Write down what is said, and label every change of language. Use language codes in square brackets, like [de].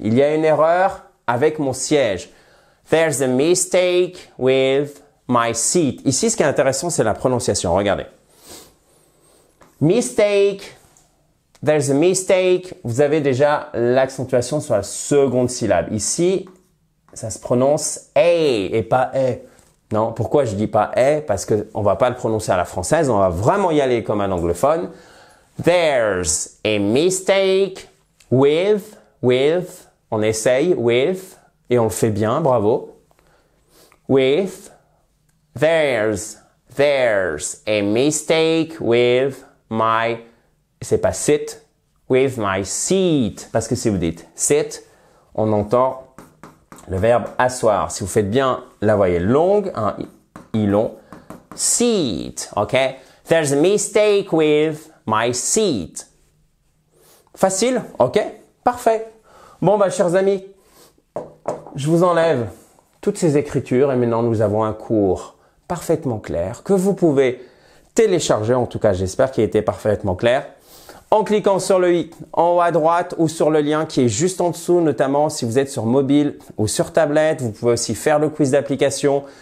[fr] Il y a une erreur avec mon siège. [en] There's a mistake with my seat. [fr] Ici, ce qui est intéressant, c'est la prononciation. Regardez. Mistake. [en] There's a mistake. [fr] Vous avez déjà l'accentuation sur la seconde syllabe. Ici, ça se prononce « a » et pas « e ». Non, pourquoi je dis pas « e » Parce qu'on va pas le prononcer à la française, on va vraiment y aller comme un anglophone. [en] There's a mistake with, [fr] on essaye, with, et on le fait bien, bravo. [en] With, there's a mistake with my, c'est pas sit, with my seat. [fr] Parce que si vous dites sit, on entend le verbe asseoir. Si vous faites bien la voyelle longue, un i long, seat, ok? [en] There's a mistake with my seat. [fr] Facile, ok? Parfait. Bon, bah, chers amis, je vous enlève toutes ces écritures et maintenant nous avons un cours parfaitement clair que vous pouvez télécharger. En tout cas, j'espère qu'il était parfaitement clair. En cliquant sur le i en haut à droite ou sur le lien qui est juste en dessous, notamment si vous êtes sur mobile ou sur tablette, vous pouvez aussi faire le quiz d'application.